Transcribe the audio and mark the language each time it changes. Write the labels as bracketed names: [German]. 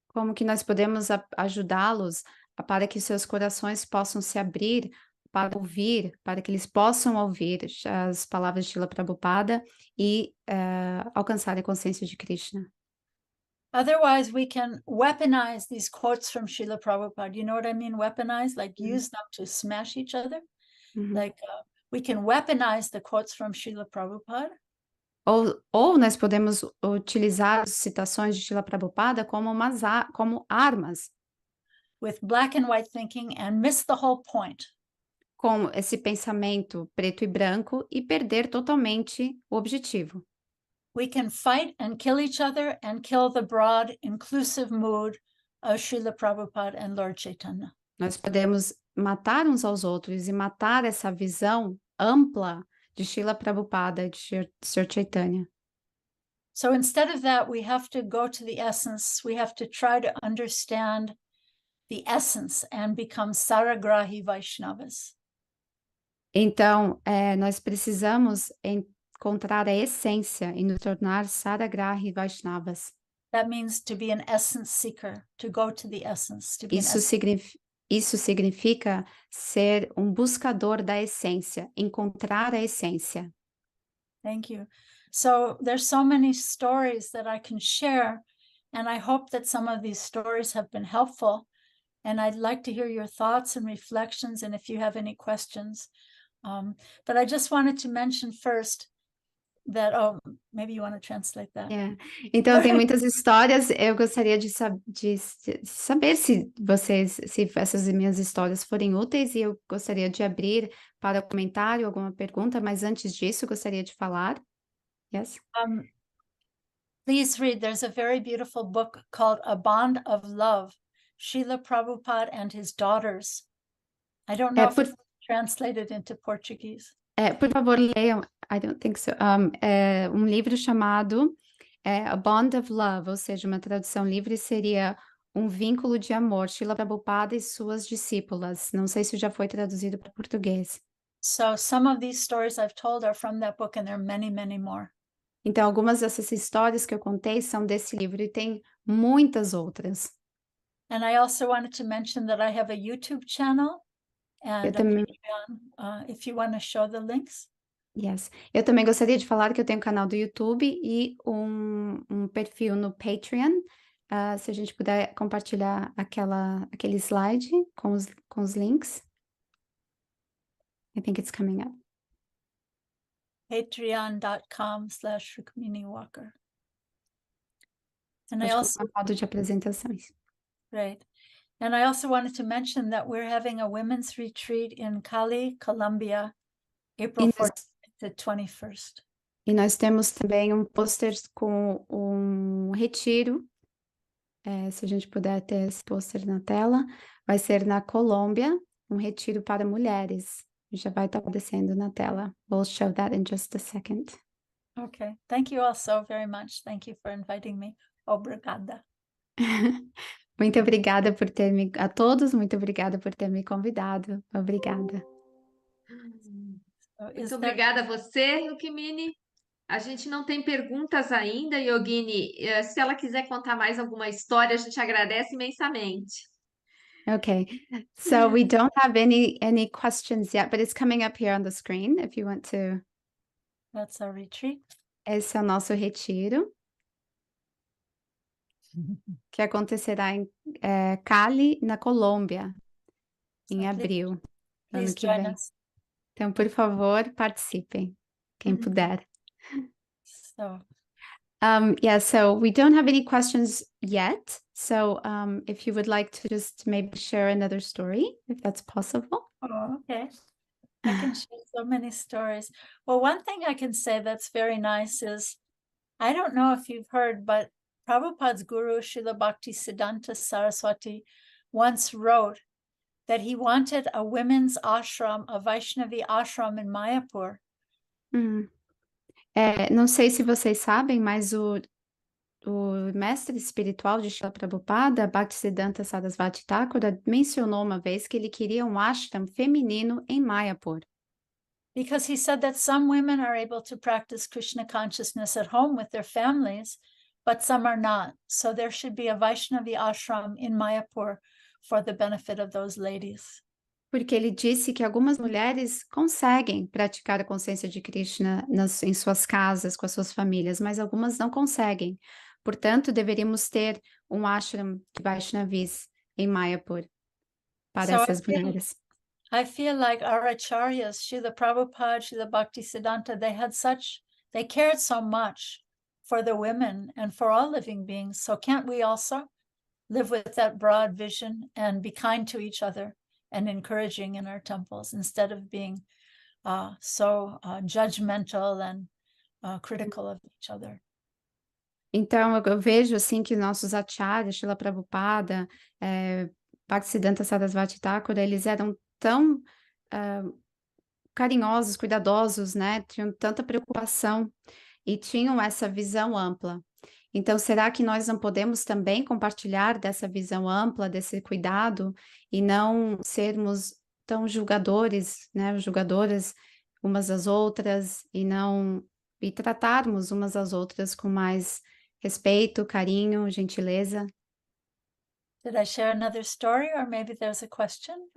[Portuguese] Como que nós podemos ajudá-los para que seus corações possam se abrir para ouvir, para que eles possam ouvir as palavras de Srila Prabhupada e alcançar a consciência de Krishna. [English] Otherwise, we can weaponize these quotes from Srila Prabhupada. You know what I mean? Weaponize, like use them to smash each other. Like we can weaponize the quotes from Srila Prabhupada. [Portuguese] Ou nós podemos utilizar as citações de Srila Prabhupada como armas. [English] With black and white thinking and miss the whole point. [Portuguese] Com esse pensamento preto e branco e perder totalmente o objetivo. [English] We can fight and kill each other and kill the broad, inclusive mood of Srila Prabhupada and Lord Chaitanya. [Portuguese] Nós podemos matar uns aos outros e matar essa visão ampla de Srila Prabhupada e de Sr. Chaitanya. [English] So instead of that, we have to go to the essence. We have to try to understand the essence and become Saragrahi Vaishnavas. [Portuguese] Então, nós precisamos encontrar a essência e nos tornar Saragrahi Vaishnavas. [English] That means to be an essence seeker, to go to the essence. To be [Portuguese] Isso significa ser um buscador da essência, encontrar a essência. [English] Thank you. So there's so many stories that I can share, and I hope that some of these stories have been helpful. And I'd like to hear your thoughts and reflections, and if you have any questions. But I just wanted to mention first that, maybe you want to translate that. Yeah. [Portuguese] Então, tem muitas histórias. Eu gostaria de saber se essas minhas histórias forem úteis, e eu gostaria de abrir para comentário alguma pergunta, mas antes disso, gostaria de falar. [English] Yes? Please read. There's a very beautiful book called A Bond of Love, Srila Prabhupada and His Daughters. I don't know if it's translated into Portuguese. [Portuguese] Por favor, leiam. [English] I don't think so. [Portuguese] Livro chamado A Bond of Love, ou seja, uma tradução livre seria Um Vínculo de Amor, Srila Prabhupada e Suas Discípulas. Não sei se já foi traduzido para português. [English] So some of these stories I've told are from that book, and there are many, many more. [Portuguese] Então, algumas dessas histórias que eu contei são desse livro e tem muitas outras. [English] And I also wanted to mention that I have a YouTube channel and a Patreon, if you want to show the links. Yes. [Portuguese] Eu também gostaria de falar que eu tenho um canal do YouTube e um perfil no Patreon. Se a gente puder compartilhar aquele slide com os links. [English] I think it's coming up. Patreon.com/Rukmini Walker. And I [Portuguese] Acho [English] also [Portuguese] que é um modo de apresentações. [English] Great. And I also wanted to mention that we're having a women's retreat in Cali, Colombia, April 14th to 21st. [Portuguese] E nós temos também um pôster com um retiro. Se a gente puder ter esse pôster na tela, vai ser na Colômbia, um retiro para mulheres. Já vai estar aparecendo na tela. [English] We'll show that in just a second. Okay. Thank you all so very much. Thank you for inviting me. [Portuguese] Obrigada. Muito obrigada a todos, muito obrigada por ter me convidado. Obrigada. Muito obrigada a você, Rukmini. A gente não tem perguntas ainda, Yogini. Se ela quiser contar mais alguma história, a gente agradece imensamente. [English] Okay, so we don't have any questions yet, but it's coming up here on the screen if you want to. That's our retreat. [Portuguese] Esse é o nosso retiro, que acontecerá em Cali, na Colômbia, em abril, ano que vem. Então, por favor, participem, quem puder. [English] So we don't have any questions yet. So if you would like to just maybe share another story, if that's possible. Oh, okay. I can share so many stories. Well, one thing I can say that's very nice is, I don't know if you've heard, but Prabhupada's guru, Srila Bhaktisiddhanta Saraswati, once wrote that he wanted a women's ashram, a Vaishnavi ashram in Mayapur, [Portuguese] Não sei se vocês sabem, mas o mestre espiritual de Srila Prabhupada, Bhaktisiddhanta Sarasvati Thakura, mencionou uma vez que ele queria um ashram feminino em Mayapur. [English] Because he said that some women are able to practice Krishna consciousness at home with their families, but some are not. So there should be a Vaishnavi ashram in Mayapur for the benefit of those ladies. [Portuguese] Porque ele disse que algumas mulheres conseguem praticar a consciência de Krishna em suas casas, com as suas famílias, mas algumas não conseguem. Portanto, deveríamos ter um ashram de Vaishnavis em Mayapur para essas mulheres. [English] I feel like our acharyas, Srila Prabhupada, Srila Bhaktisiddhanta, they cared so much for the women and for all living beings. So can't we also live with that broad vision and be kind to each other and encouraging in our temples instead of being so judgmental and critical of each other? [Portuguese] Então, eu vejo assim que nossos acharyas, Srila Prabhupada, Bhaktisiddhanta Sarasvati Thakura, eles eram tão carinhosos, cuidadosos, né? Tinham tanta preocupação e tinham essa visão ampla. Então, será que nós não podemos também compartilhar dessa visão ampla, desse cuidado, e não sermos tão julgadores, né? Julgadoras umas das outras, e tratarmos umas às outras com mais respeito, carinho, gentileza? [English] Did I share another story, or maybe there's a question?